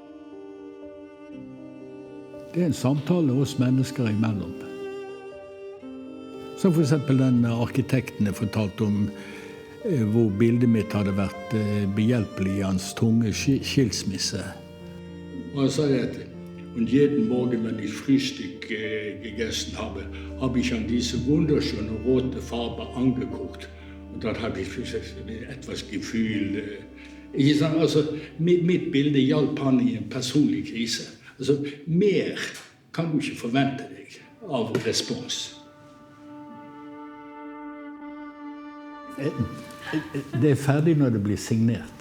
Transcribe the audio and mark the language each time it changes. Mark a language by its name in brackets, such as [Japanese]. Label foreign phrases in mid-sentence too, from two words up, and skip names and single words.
[Norwegian] Det en samtale oss mennesker imellom. Som for eksempel den arkitekten jeg fortalte om, hvor bildet mitt hadde vært behjelpelig i hans tunge skilsmisse. Og han sa at [German] und jeden Morgen, wenn ich Frühstück gegessen habe ich an diese wunderschöne rote Farbe angeguckt. Und dann habe ich etwas Gefühl. [Norwegian] Altså, mitt bilde hjalp han i en personlig krise. Altså, mer kan du ikke forvente deg av respons. Det ferdig når det blir signert.